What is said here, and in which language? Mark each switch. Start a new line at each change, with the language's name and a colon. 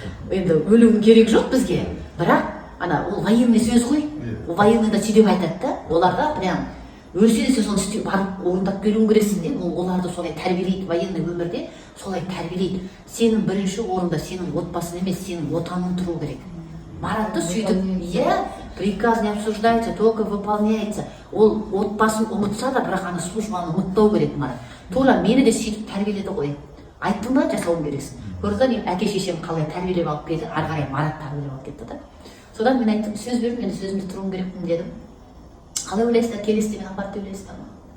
Kazakh: Енді өлуің керек жоқ бізге, бірақ ана ол военный сөз ғой. Ол военныйда сөйтіп айтады да, оларға прям өлсе де сен соны істеп барып орындап келуің керексің де. Оларды солай тәрбиелейді, военный өмірде солай тәрбиелейді. Сенің бірінші орында сенің отбасың емес, сенің отаның тұру керек. Маратты сөйтіп,
Russian: приказ не обсуждается, только выполняется.
Kazakh: Ол отбасын ұмытса да, бірақ ана службаны ұмытпау керек Марат. Тура мені де сөйтіп тәрбиеледі ғой. Айттым ба, жасауым керексің. Көрді, әке шешем қалай тәрбиелеп алып келді, ары қарай Марат тәрбиелеп алып кетті да. Содан мен айттым, сөз бердім, мен сөзімді тұруым керекпін дедім. Қалай ойлайсыздар, келесіз деген апарты ойлайсыздар ма?